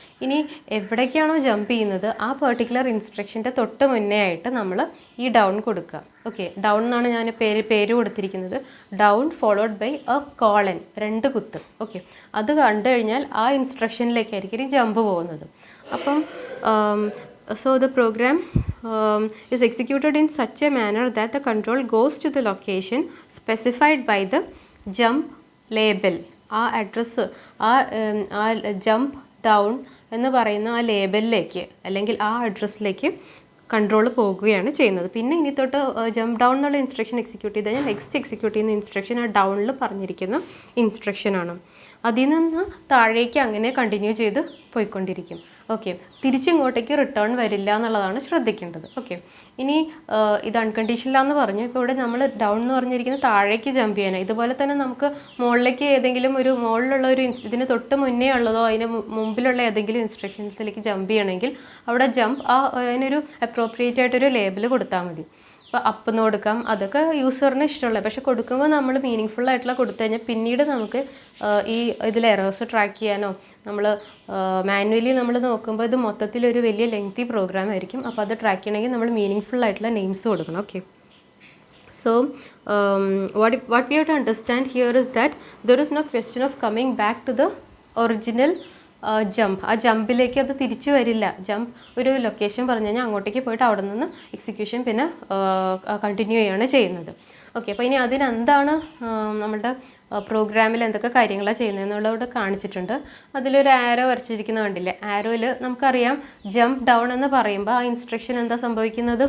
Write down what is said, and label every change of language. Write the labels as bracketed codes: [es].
[ml] ഇനി എവിടേക്കാണോ ജമ്പ് ചെയ്യുന്നത് ആ പെർട്ടിക്കുലർ ഇൻസ്ട്രക്ഷൻ്റെ തൊട്ട് മുന്നേ ആയിട്ട് നമ്മൾ ഈ ഡൗൺ കൊടുക്കുക. ഓക്കെ, ഡൗൺ എന്നാണ് ഞാൻ പേര് കൊടുത്തിരിക്കുന്നത്. Down followed by A colon, 2 കുത്ത്. ഓക്കെ, അത് കണ്ടു കഴിഞ്ഞാൽ ആ ഇൻസ്ട്രക്ഷനിലേക്കായിരിക്കും ജമ്പ് പോകുന്നത്. അപ്പം [en] so the program is executed in such a manner that the control goes to the location specified by the jump label. [ml] ആ അഡ്രസ്സ് ആ ജമ്പ് ഡൗൺ എന്ന് പറയുന്ന ആ ലേബലിലേക്ക് അല്ലെങ്കിൽ ആ അഡ്രസ്സിലേക്ക് കൺട്രോൾ പോകുകയാണ് ചെയ്യുന്നത്. പിന്നെ ഇനി തൊട്ട് ജമ്പ് ഡൗൺ എന്നുള്ള ഇൻസ്ട്രക്ഷൻ എക്സിക്യൂട്ട് ചെയ്ത് കഴിഞ്ഞാൽ നെക്സ്റ്റ് എക്സിക്യൂട്ട് ചെയ്യുന്ന ഇൻസ്ട്രക്ഷൻ ആ ഡൗണിൽ പറഞ്ഞിരിക്കുന്ന ഇൻസ്ട്രക്ഷനാണ്. അതിൽ നിന്ന് താഴേക്ക് അങ്ങനെ കണ്ടിന്യൂ ചെയ്ത് പോയിക്കൊണ്ടിരിക്കും. ഓക്കെ, തിരിച്ചിങ്ങോട്ടേക്ക് റിട്ടേൺ വരില്ല എന്നുള്ളതാണ് ശ്രദ്ധിക്കേണ്ടത്. ഓക്കെ, ഇനി ഇത് അൺകണ്ടീഷണലാന്ന് പറഞ്ഞു. ഇപ്പോൾ ഇവിടെ നമ്മൾ ഡൗൺ എന്ന് പറഞ്ഞിരിക്കുന്നത് താഴേക്ക് ജമ്പ് ചെയ്യാനാണ്. ഇതുപോലെ തന്നെ നമുക്ക് മുകളിലേക്ക് ഏതെങ്കിലും ഒരു മുകളിലുള്ള ഒരു ഇതിന് തൊട്ട് മുന്നേ ഉള്ളതോ അതിന് മുമ്പിലുള്ള ഏതെങ്കിലും ഇൻസ്ട്രക്ഷൻസിലേക്ക് ജമ്പ് ചെയ്യണമെങ്കിൽ അവിടെ ജമ്പ് അതിനൊരു അപ്രോപ്രിയേറ്റ് ആയിട്ടൊരു ലേബൽ കൊടുത്താൽ മതി. ഇപ്പോൾ അപ്പ് എന്ന് കൊടുക്കാം, അതൊക്കെ യൂസറിന് ഇഷ്ടമുള്ളത്. പക്ഷെ കൊടുക്കുമ്പോൾ നമ്മൾ മീനിങ് ഫുൾ ആയിട്ടുള്ള കൊടുത്തു കഴിഞ്ഞാൽ പിന്നീട് നമുക്ക് ഈ ഇതിൽ എറേഴ്സ് ട്രാക്ക് ചെയ്യാനോ നമ്മൾ മാനുവലി നമ്മൾ നോക്കുമ്പോൾ ഇത് മൊത്തത്തിലൊരു വലിയ ലെങ്തി പ്രോഗ്രാം ആയിരിക്കും. അപ്പോൾ അത് ട്രാക്ക് ചെയ്യണമെങ്കിൽ നമ്മൾ മീനിങ് ഫുൾ ആയിട്ടുള്ള നെയിംസ് കൊടുക്കണം. [en] Okay, so what we have to understand here is that there is no question of coming back to the original jump. [ml] ആ ജമ്പിലേക്ക് അത് തിരിച്ചു വരില്ല. ജമ്പ് ഒരു ലൊക്കേഷൻ പറഞ്ഞു കഴിഞ്ഞാൽ അങ്ങോട്ടേക്ക് പോയിട്ട് അവിടെ നിന്ന് എക്സിക്യൂഷൻ പിന്നെ കണ്ടിന്യൂ ചെയ്യുകയാണ് ചെയ്യുന്നത്. ഓക്കെ, അപ്പോൾ ഇനി അതിനെന്താണ് നമ്മുടെ പ്രോഗ്രാമിൽ എന്തൊക്കെ കാര്യങ്ങളാണ് ചെയ്യുന്നതെന്നുള്ളവിടെ കാണിച്ചിട്ടുണ്ട്. അതിലൊരു ആരോ വരച്ചിരിക്കുന്നത് കണ്ടില്ലേ? ആരോയിൽ നമുക്കറിയാം ജംപ് ഡൗൺ എന്ന് പറയുമ്പോൾ ആ ഇൻസ്ട്രക്ഷൻ എന്താ സംഭവിക്കുന്നത്?